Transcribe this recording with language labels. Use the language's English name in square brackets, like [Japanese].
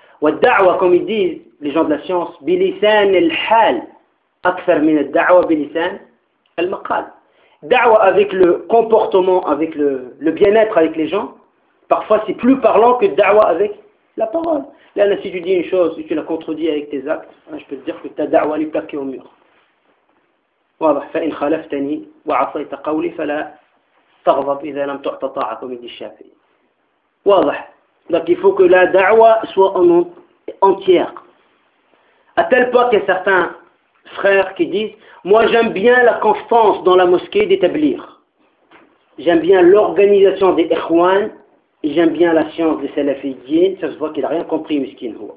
[Arabic] Wa da'wa, [French] comme ils disent les gens de la science, [Arabic] bilisan al-hal, akthar min al-da'wa bilisan al-maqal. [French] da'wa avec le comportement, avec le bien-être avec les gens, parfois c'est plus parlant que da'wa avec la parole. Là, si tu dis une chose et tu la contredis avec tes actes, hein, je peux te dire que ta da'wa est plaquée au mur. Voilà. [Arabic] فَإِنْ خَلَفْتَنِي وَعَصَيْتَ قَوْلِي فَلَا تَغْضَبْ إِذَا لَمْ تُعْطَ طَاعَةً [French] comme dit Shafi. Voilà. Donc il faut que la da'wa soit entière. À tel point qu'il y a certains frères qui disent, moi j'aime bien la constance dans la mosquée d'établir. J'aime bien l'organisation des ikhwan, et j'aime bien la science des salafidines, ça se voit qu'il n'a rien compris, miskin.